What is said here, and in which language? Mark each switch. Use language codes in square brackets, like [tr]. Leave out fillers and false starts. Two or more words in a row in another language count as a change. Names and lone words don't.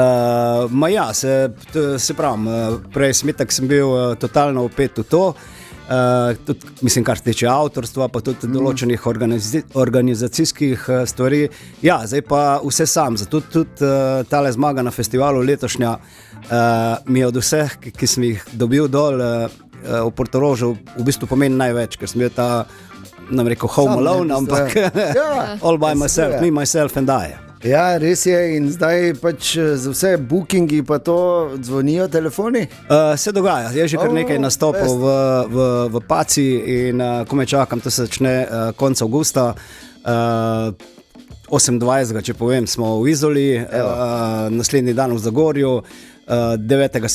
[sl] Se pravim, prej sem bil totalno vpet v to, tudi, mislim, kar se tiče avtorstva, pa tudi določenih organizacijskih stvari. Zdaj pa vse sam, zato tudi tale zmaga na festivalu letošnja mi je od vseh, ki sem jih dobil dol v Portorožu, v bistvu pomeni največ, ker sem bil ta, nam rekel, [en] home alone, ampak all by myself, me, myself and I. [sl] Ja, res je, in zdaj pač za vse bookingi pa to zvonijo telefoni? Se dogaja, je že kar nekaj nastopov v Paci in komaj čakam, to se začne konec avgusta, 28. če povem, smo v Izoli, naslednji dan v Zagorju, 9.